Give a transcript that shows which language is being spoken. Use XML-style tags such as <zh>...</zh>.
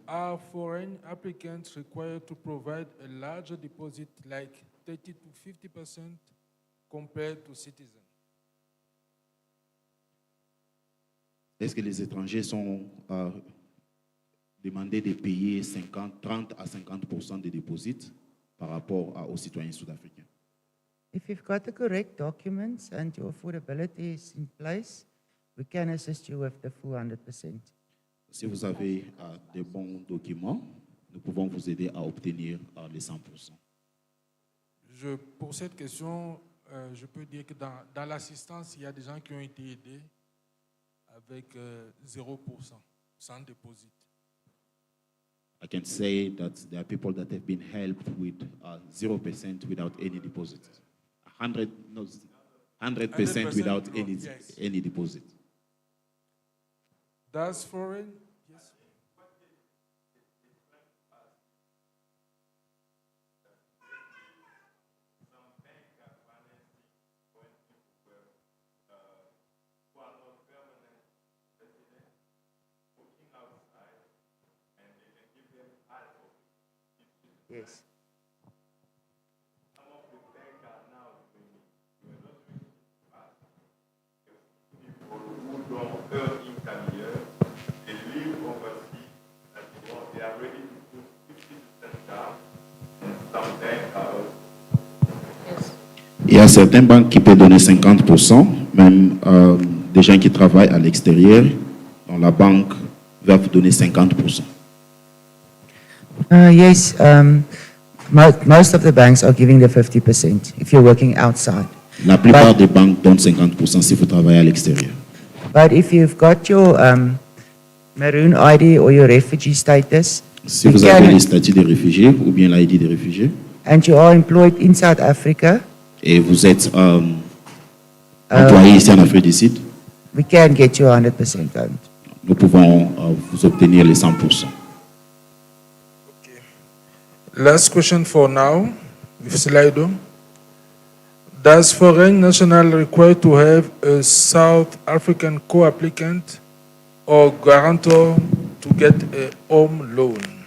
<en>Are foreign applicants required to provide a larger deposit like 30 to 50% compared to citizens?</en> <fr>Est-ce que les étrangers sont demandés de payer 30 à 50% de dépôts par rapport aux citoyens sud-africains?</fr> <en>If you've got the correct documents and your affordability is in place, we can assist you with the full 100%.</en> <fr>Si vous avez des bons documents, nous pouvons vous aider à obtenir les 100%. Pour cette question, je peux dire que dans l'assistance, il y a des gens qui ont été aidés avec 0%, sans déposit.</fr> <en>I can say that there are people that have been helped with 0% without any deposit. 100% without any, yes. any deposit. Does foreign? Yes. Yes. Who don't earn income here, they live overseas, and they are ready to put 50% down, and some banks are also.</en> <fr>Il y a certaines banques qui peuvent donner 50%, même des gens qui travaillent à l'extérieur, dans la banque va vous donner 50%.</fr> <en>Yes, most of the banks are giving the 50% if you're working outside.</en> <fr>La plupart des banques donnent 50% si vous travaillez à l'extérieur.</fr> <en>But if you've got your maroon ID or your refugee status,</en> <fr>Si</fr> <en>you</en> <fr>vous avez</fr> <en>can-</en> <fr>le statut de réfugié ou bien l'ID de réfugié</fr> <en>and you are employed in South Africa,</en> <fr>et vous êtes employé ici en Afrique du Sud,</fr> <en>we can get you 100% loan.</en> <fr>nous pouvons vous obtenir les 100%.</fr> <en>Last question for now, with Slido. Does foreign national require to have a South African co-applicant or guarantor to get a home loan?</en>